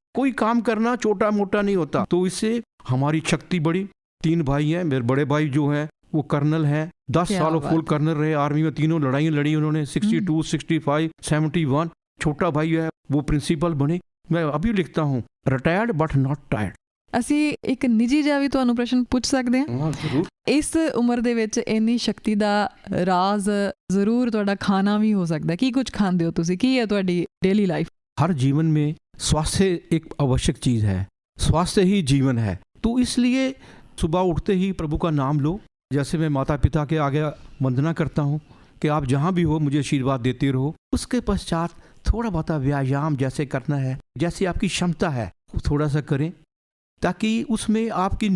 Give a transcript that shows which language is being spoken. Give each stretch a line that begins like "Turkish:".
Hindi: कोई काम करना छोटा मोटा नहीं होता। तो इससे हमारी शक्ति बढ़ी। 3 भाई हैं, मेरे बड़े भाई जो हैं वो कर्नल हैं, 10 सालों फुल कर्नल रहे आर्मी में, तीनों लड़ाइयाँ लड़ी उन्होंने, 62, 65, 71। छोटा भाई है वो प्रिंसिपल बने। मैं अभी लिखता हूँ
English: Retired but not tired.
Punjabi: ਅਸੀਂ ਇੱਕ ਨਿੱਜੀ ਜਿਹਾ ਵੀ ਤੁਹਾਨੂੰ ਪ੍ਰਸ਼ਨ ਪੁੱਛ ਸਕਦੇ ਹਾਂ?
Hindi: हाँ जरूर।
Punjabi: ਇਸ ਉਮਰ ਦੇ ਵਿੱਚ ਇੰਨੀ ਸ਼ਕਤੀ ਦਾ ਰਾਜ਼ ਜ਼ਰੂਰ ਤੁਹਾਡਾ ਖਾਣਾ ਵੀ ਹੋ ਸਕਦਾ। ਕੀ ਕੁਝ ਖਾਂਦੇ ਹੋ ਤੁਸੀਂ? ਕੀ ਹੈ ਤੁਹਾਡੀ ਡੇਲੀ ਲਾਈਫ?
Hindi: हर जीवन में स्वास्थ्य एक आवश्यक चीज है। स्वास्थ्य ही जीवन है। तो इसलिए सुबह उठते ही प्रभु का नाम लो। जैसे मैं माता पिता के आगे वंदना करता हूँ कि आप जहाँ भी हो मुझे आशीर्वाद देते रहो। उसके पश्चात थोड़ा बहुत व्यायाम जैसे करना है, जैसी आपकी क्षमता है थोड़ा सा करें, ताकि उसमें आपकी